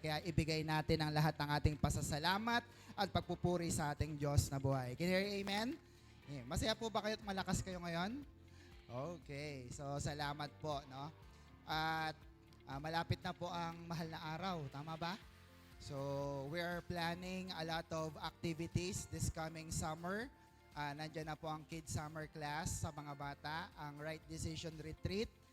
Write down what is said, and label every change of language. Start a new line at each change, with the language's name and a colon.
Filipino: Kaya ibigay natin ang lahat ng ating pasasalamat at pagpupuri sa ating Diyos na buhay.
English: Can you hear amen?
Filipino: Amen. Masaya po ba kayo at malakas kayo ngayon? Okay, so salamat po, no? At malapit na po ang mahal na araw, tama ba?
English: So we are planning a lot of activities this coming summer.
Filipino: Nandiyan na po ang Kids Summer Class sa mga bata, ang Right Decision Retreat.